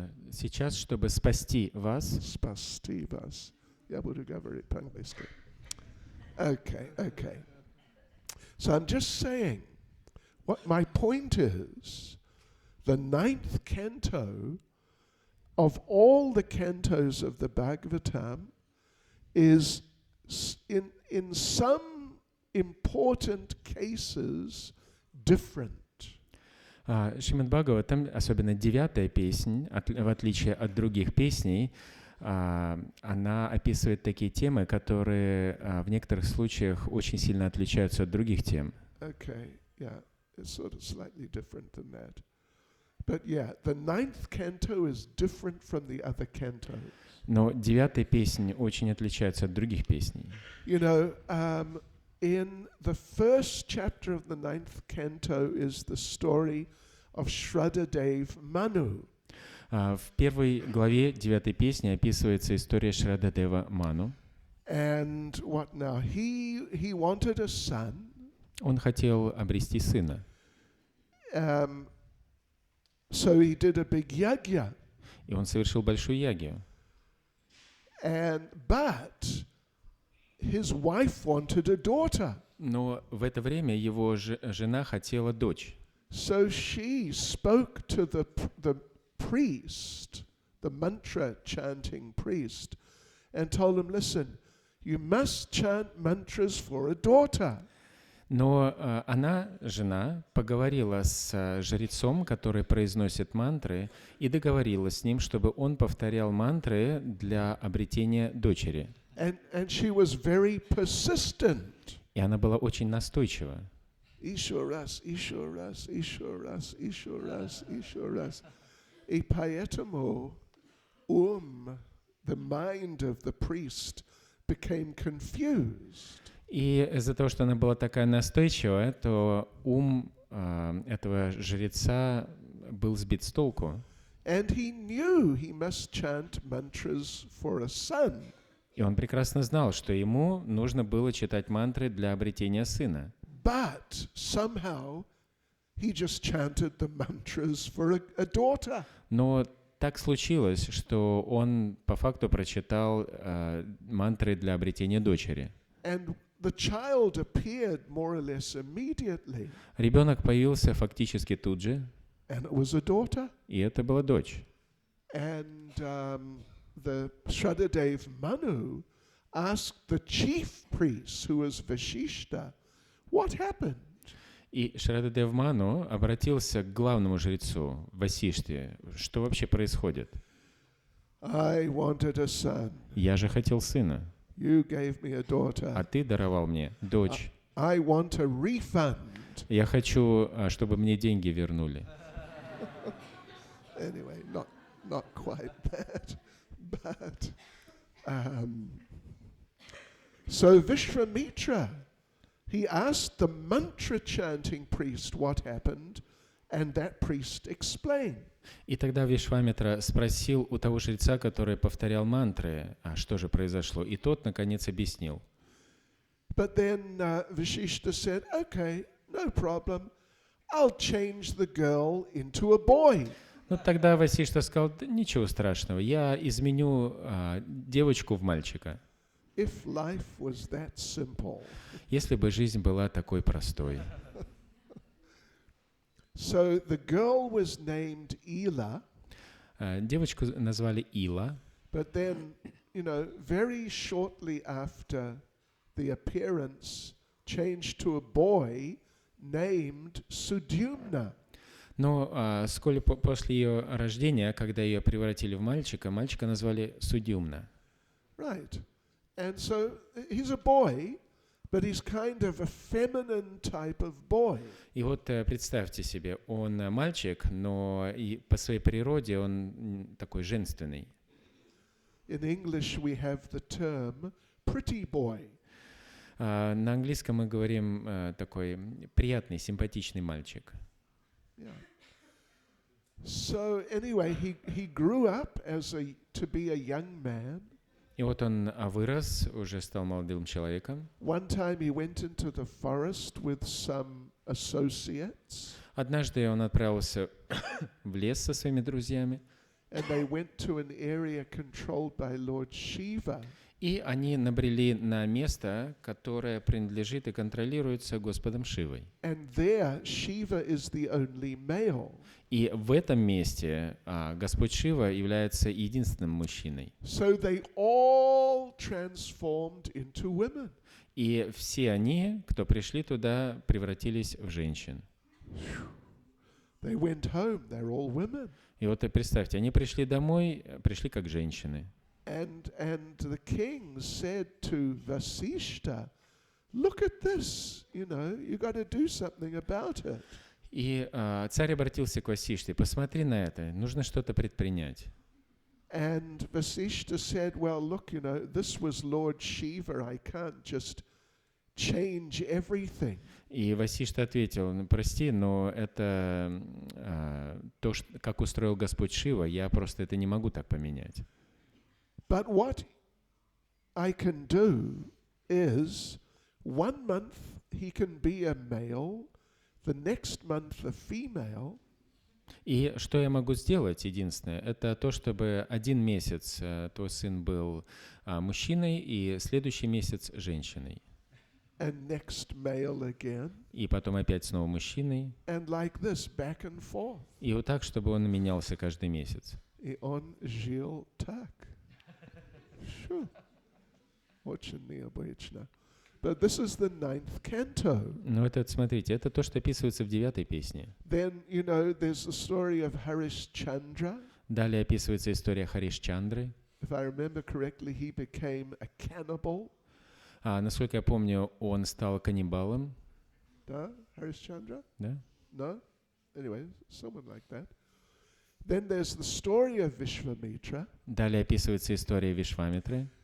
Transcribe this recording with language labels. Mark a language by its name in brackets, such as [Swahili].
[Russian] Сейчас, чтобы спасти вас. Спасти вас. Я буду говорить по-английски. [English] Okay. So I'm just saying, what my point is, the 9th canto of all the cantos of the Bhagavatam is in some important cases different. [Russian] Шримад Бхагаватам, особенно 9-я песнь, в отличие от других песней, она описывает такие темы, которые в некоторых случаях очень сильно отличаются от других тем. [English] Okay, yeah, it's sort of slightly different than that. But yeah, the 9th canto is different from the other cantos. [Russian] Но 9-я песня очень отличается от других песней. [English] You know, in the first chapter of the 9th canto is the story of Shraddhadev Manu. [Russian] В первой главе 9-й песни описывается история Шрададева Ману. [English] And what now? He wanted a son. [Russian] Он хотел обрести сына. [English] So he did a big yagya. [Russian] И он совершил большую ягью. [English] But his wife wanted a daughter. [Russian] Но в это время его жена хотела дочь. [English] So she spoke to the priest, the mantra chanting priest, and told him, listen, you must chant mantras for a daughter. [Russian] Но она, жена, поговорила с жрецом, который произносит мантры, и договорилась с ним, чтобы он повторял мантры для обретения дочери. [English] And she was very persistent. [Russian] И она была очень настойчива. Ishwaras, Ishwaras, Ishwaras, Ishwaras, Ishwaras. И поэтому [English] the mind of the priest became confused. [Russian] И из-за того, что она была такая настойчивая, то ум этого жреца был сбит с толку. [English] And he knew he must chant mantras for a son. [Russian] И он прекрасно знал, что ему нужно было читать мантры для обретения сына. [English] But somehow he just chanted the mantras for a daughter. [Russian] Но так случилось, что он по факту прочитал мантры для обретения дочери. [English] And the child appeared more or less immediately. [Russian] Ребенок появился фактически тут же. [English] And it was a daughter. [Russian] И это была дочь. [English] And the Shraddhadev Manu asked the chief priest, who was Vashishta, what happened? [Russian] И Шрададев Ману обратился к главному жрецу Васиште. Что вообще происходит? [English] I wanted a son. [Russian] Я же хотел сына. [English] You gave me a daughter. [Russian] А ты даровал мне дочь. [English] I want a refund. [Russian] Я хочу, чтобы мне деньги вернули. [English] Anyway, not quite that. But so Vishwamitra, he asked the mantra chanting priest what happened, and that priest explained. [Russian] И тогда Вишвамитра спросил у того жреца, который повторял мантры, а что же произошло, и тот, наконец, объяснил. [English] But then Vashishta said, okay, no problem, I'll change the girl into a boy. [Russian] Ну, тогда Васишта сказал, да, ничего страшного, я изменю девочку в мальчика. [English] If life was that simple. [Russian] Если бы жизнь была такой простой. [English] So the girl was named Ila. [Russian] Девочку назвали Ила. [English] But then, very shortly after the appearance, changed to a boy named Sudyumna. [Russian] Но вскоре после ее рождения, когда ее превратили в мальчика, мальчика назвали Судюмна. [English] Right. And so he's a boy, but he's kind of a feminine type of boy. [Russian] И вот представьте себе, он мальчик, но и по своей природе он такой женственный. [English] In English we have the term pretty boy. [Russian] На английском мы говорим такой приятный, симпатичный мальчик. [English] Yeah. So anyway, he grew up to be a young man. [Russian] И вот он вырос, уже стал молодым человеком. [English] One time he went into the forest with some associates. [Russian] Однажды он отправился в лес со своими друзьями. [English] And they went to an area controlled by Lord Shiva. [Russian] И они набрели на место, которое принадлежит и контролируется Господом Шивой. [English] And there Shiva is the only male. [Russian] И в этом месте Господь Шива является единственным мужчиной. [English] So they all transformed into women. [Russian] И все они, кто пришли туда, превратились в женщин. [English] They went home, they're all women. [Russian] И вот представьте, они пришли домой, пришли как женщины. [English] And the king said to Vasishta, look at this, you got to do something about it. [Russian] И царь обратился к Васиште, посмотри на это, нужно что-то предпринять. [English] And Vasishta said, well, look, this was Lord Shiva, I can't just change everything. [Russian] И Васишта ответил, прости, но это то, как устроил Господь Шива, я просто это не могу так поменять. [English] But what I can do is 1 month he can be a male, the next month a female. [Russian] И что я могу сделать, единственное, это то, чтобы 1 месяц твой сын был мужчиной, и следующий месяц женщиной. [English] And next male again. [Russian] И потом опять снова мужчиной. [English] And like this, back and forth. [Russian] И вот так, чтобы он менялся каждый месяц. И он жил так. Очень необычно. [English] But this is the 9th canto. [Russian] Но это, смотрите, это то, что описывается в 9-й песне. [English] Then, there's the story of Harishchandra. [Russian] Далее описывается история Харишчандры. [English] If I remember correctly, he became a cannibal. [Russian] Насколько я помню, он стал каннибалом. Да? Harishchandra? Да? [English] No? Anyway, someone like that. Then there's the story of Vishwamitra. [Russian] Далее описывается история Вишвамитры,